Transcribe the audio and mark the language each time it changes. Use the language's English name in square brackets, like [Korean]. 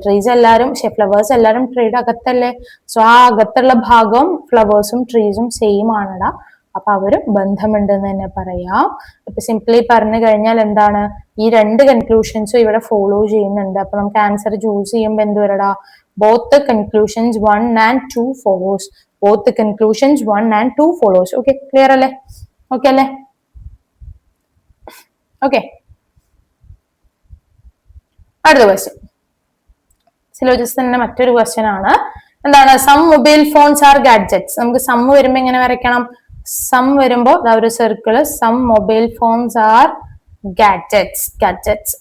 [Malayalam] Trees എല്ലാരും flowers എല്ലാരും ട്രീയുടെ അകത്തല്ലേ. സോ ആ അകത്തുള്ള ഭാഗവും ഫ്ലവേഴ്സും ട്രീസും സെയിം ആണടാ. അപ്പൊ അവര് ബന്ധമുണ്ട് എന്ന് തന്നെ പറയാം. ഇപ്പൊ സിംപ്ലി പറഞ്ഞു കഴിഞ്ഞാൽ എന്താണ്, ഈ രണ്ട് കൺക്ലൂഷൻസും ഇവിടെ ഫോളോ ചെയ്യുന്നുണ്ട്. അപ്പൊ നമുക്ക് ആൻസർ ചൂസ് ചെയ്യുമ്പോൾ എന്ത് വരടാ, [English] both the conclusions 1 and 2 follows. both the conclusions 1 and 2 follows. Okay, clear അല്ലേ? [Malayalam] ഓക്കെ അല്ലേ? ഓക്കെ, അടുത്ത ക്വസ്റ്റ്യൻ സിലോജിസ് തന്നെ മറ്റൊരു ക്വസ്റ്റ്യൻ ആണ്. എന്താണ്, some mobile phones R gadgets. നമുക്ക് സം വരുമ്പോ എങ്ങനെ വരയ്ക്കണം, സം വരുമ്പോ ഒരു circle, some mobile phones R gadgets.